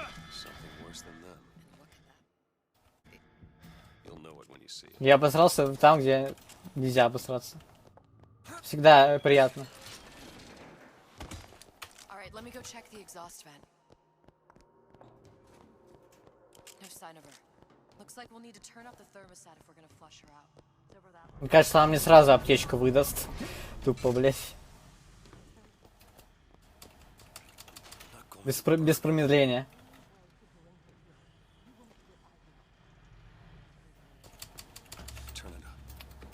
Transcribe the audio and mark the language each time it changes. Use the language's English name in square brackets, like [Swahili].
[English] Something worse than them. And look at that. You'll know it when you see it. [Russian] Я обосрался там, где нельзя обосраться. Всегда приятно. [English] Alright, let me go check the exhaust vent. No sign of her. Looks like we'll need to turn up the thermostat if we're gonna flush her out. Over that one. [Russian] Мне кажется, она мне сразу аптечку выдаст. Тупо, блять. Без промедления. [English] Turn it up.